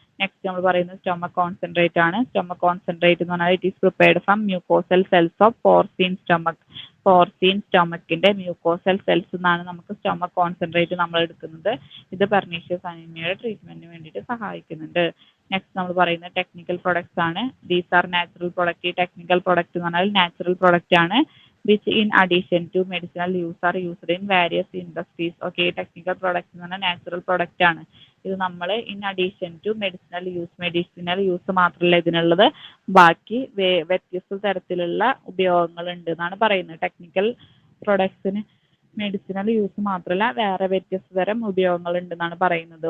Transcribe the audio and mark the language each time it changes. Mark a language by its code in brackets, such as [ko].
[ml] Next നമ്മൾ പറയുന്നത് stomach concentrate ആണ്. സ്റ്റൊമക് കോൺസെൻട്രേറ്റ് എന്ന് പറഞ്ഞാൽ [en] It is prepared from mucosal cells of porcine stomach. [ml] പോർസിൻ സ്റ്റൊമക്കിന്റെ mucosal cells എന്നാണ് നമുക്ക് സ്റ്റൊമക് കോൺസെൻട്രേറ്റ് നമ്മൾ എടുക്കുന്നത്. ഇത് പെർനീഷ്യസ് അനീമിയയുടെ ട്രീറ്റ്മെന്റിന് വേണ്ടിയിട്ട് സഹായിക്കുന്നുണ്ട്. നെക്സ്റ്റ് നമ്മൾ പറയുന്നത് ടെക്നിക്കൽ പ്രൊഡക്ട്സ് ആണ്. [en] These are natural product. [ml] ഈ ടെക്നിക്കൽ പ്രൊഡക്റ്റ് എന്ന് പറഞ്ഞാൽ നാച്ചുറൽ പ്രൊഡക്റ്റ് ആണ്. [en] which in addition to medicinal use are used in various industries. [ml] Okay, technical products എന്ന് പറഞ്ഞാൽ നാച്ചുറൽ പ്രൊഡക്റ്റ് ആണ്. ഇത് നമ്മൾ [en] in addition to medicinal use [ml] മാത്രമല്ല ഇതിനുള്ളത്, ബാക്കി വ്യത്യസ്ത തരത്തിലുള്ള ഉപയോഗങ്ങളുണ്ട് എന്നാണ് പറയുന്നത്. ടെക്നിക്കൽ പ്രൊഡക്ട്സിന് മെഡിസിനൽ യൂസ് മാത്രമല്ല വേറെ വ്യത്യസ്ത തരം ഉപയോഗങ്ങൾ ഉണ്ടെന്നാണ് പറയുന്നത്.